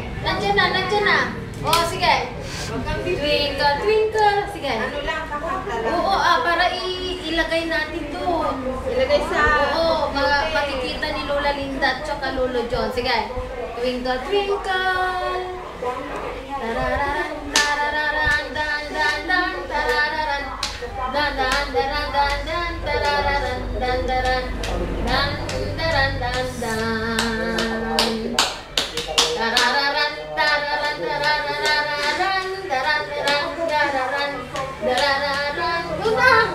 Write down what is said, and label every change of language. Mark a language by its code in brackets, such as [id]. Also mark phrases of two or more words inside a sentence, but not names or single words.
[tl] Nandiyan na, nandiyan na. O, sige. [en] Twinkle, twinkle. [tl] Sige. Oo, para ilagay natin doon. Ilagay sa... Oo, makikita ni Lola Linda at saka Lolo John. Sige. [en] Twinkle, twinkle. Tarararan, tarararan, dan, dan, dan, tarararan. Dan, dan, dan, dan, dan, tarararan, dan, dan, dan, dan, dan, dan. Tarararan, tararan, tarararan, daran, daran, dararan, dararan, unang.